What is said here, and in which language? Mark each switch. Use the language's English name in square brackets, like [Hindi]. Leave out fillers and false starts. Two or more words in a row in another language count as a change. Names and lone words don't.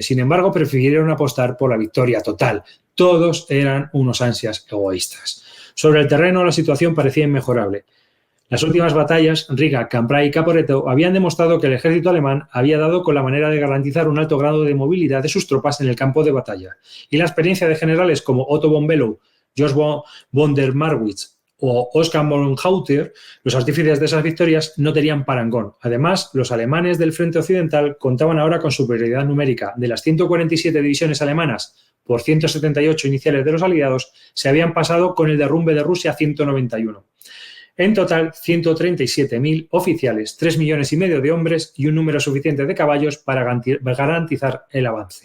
[Spanish] Sin embargo, prefirieron apostar por la victoria total. Todos eran unos ansias egoístas. Sobre el terreno, la situación parecía inmejorable. Las últimas batallas, Riga, Cambrai y Caporetto, habían demostrado que el ejército alemán había dado con la manera de garantizar un alto grado de movilidad de sus tropas en el campo de batalla. Y la experiencia de generales como Otto von Below, Georg von der Marwitz o Oskar von Hauter, los artífices de esas victorias, no tenían parangón. Además, los alemanes del frente occidental contaban ahora con superioridad numérica. De las 147 divisiones alemanas por 178 iniciales de los aliados, se habían pasado con el derrumbe de Rusia a 191. En total, 137.000 oficiales, 3 millones y medio de hombres y un número suficiente de caballos para garantizar el avance.